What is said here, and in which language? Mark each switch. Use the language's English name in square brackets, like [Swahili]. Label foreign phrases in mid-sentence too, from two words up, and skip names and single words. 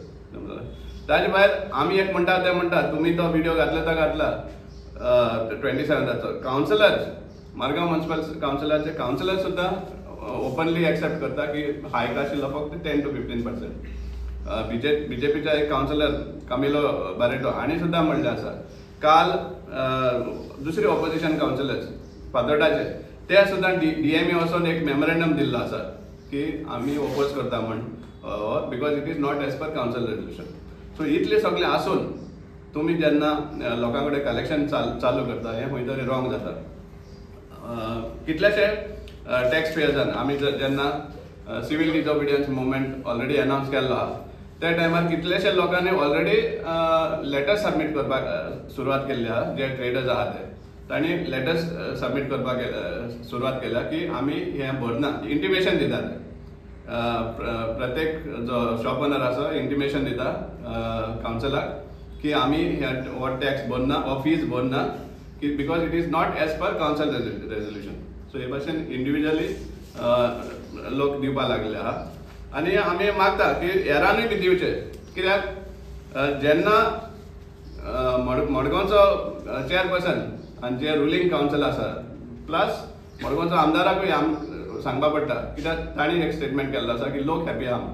[Konkani] ताजे भायर आमी एक म्हणटा ते म्हणटा तुमी तो व्हिडिओ घातला तो घातला 27 काउन्सिलर मारगांव म्युनिसिपल काउन्सिलाचे काउन्सिलर सुद्दां [English] openly accept [Konkani] करता की हायक आशिल्लो फक्त 10 to 15%। बीजेपीचा एक काउन्सिलर कामिलो बारेटो हांणी सुद्दां म्हणलें आसा। काल दुसरे [English] opposition councillors [Konkani] फातोर्डाचे ते सुद्दां डीएमए वचून एक मेमोरेंडम दिल्लो आसा की आमी ओपोज करता म्हण, [English] because it is not as per council resolution. [Konkani] सो इतले सगळे आसून तुम्ही जेन्ना लोकां कडेन कलेक्शन चालू करता हें खंय तरी रॉंग जाता। कितलेशे टॅक्स पेयर्सान आमी जेन्ना [English] civil disobedience movement already announce [Konkani] केल्लो आहा त्या टायमार कितलेशे लोकांनी [English] already letters submit [Konkani] करपाक सुरवात केल्ली आहा। जे ट्रेडर्स आहा ते तांणी [English] letters submit [Konkani] करपाक सुरवात केल्या की आमी हें भरना, इंटिमेशन दितात प्रत्येक जो [English] shop owner [Konkani] आसा इंटिमेशन दिता काउन्सिलाक की आमी हो टॅक्स भरना हो फीज भरना की [English] because it is not as per council resolution. [Konkani] सो हे भाशेन इंडिव्हिज्युअली लोक दिवपाक लागले आहा आनी आमी मागता की हेरांनूय बी दिवचे, कित्याक जेन्ना मडगांवचो चेअरपर्सन आनी जे [English] ruling council [Konkani] आसा प्लस मडगांवचो आमदाराकूय सांगपा पडटा, कित्याक तांणी एक स्टेटमेंट केल्लो आसा की लोक हॅपी आहा।